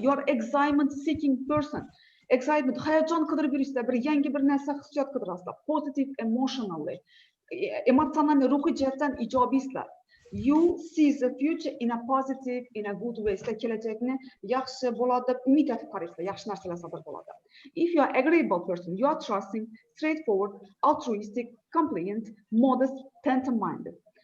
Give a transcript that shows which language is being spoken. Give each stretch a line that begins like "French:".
English: You are excitement seeking person.
Uzbek: Excitement, hayajon qidirib yurasizlar, bir yangi bir narsa hissiyot qidirasizlar.
English: Positive, emotionally.
Uzbek: Emotsional ruhiy jihatdan ijobiysizlar.
English: You see the future in a positive, in a good way.
Uzbek: Sizlar kelajakni yaxshi bo'ladi deb umid etib qaraysizlar, yaxshi narsalar sodir bo'ladi.
English: If you are agreeable person, you are trusting, straightforward, altruistic, compliant, modest, tender-minded.